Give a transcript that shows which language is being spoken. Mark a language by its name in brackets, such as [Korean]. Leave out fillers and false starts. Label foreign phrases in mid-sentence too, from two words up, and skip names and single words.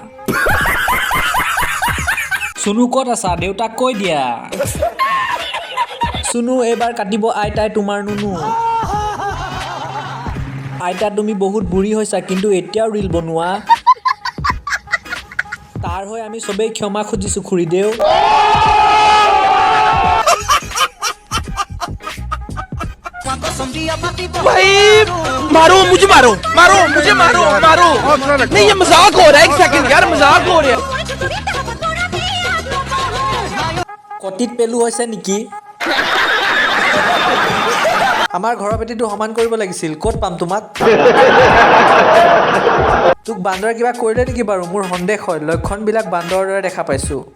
[Assamese] চুনু ক'ত আছা? দেউতাক কৈ দিয়া। চুনু এইবাৰ কাটিব আইতাই তোমাৰ নুনু। আইতা তুমি বহুত বুঢ়ী হৈছা কিন্তু এতিয়াও ৰিল বনোৱা। তাৰ হৈ আমি চবেই ক্ষমা খুজিছোঁ খুৰীদেউ। [Hindi] भाई मारो मुझे, मारो मारो मुझे, मारो मारो। नहीं ये मजाक हो रहा है, एक सेकंड यार, मजाक हो रहा है। [Assamese] কটিত পেলু হৈছে নেকি? আমাৰ ঘৰৰ পেটিটো সমান কৰিব লাগিছিল, ক'ত পাম তোমাক? তোক বান্দৰে কিবা কৰিলে নেকি বাৰু? মোৰ সন্দেহ হয়, লক্ষণবিলাক বান্দৰৰ দৰে দেখা পাইছোঁ।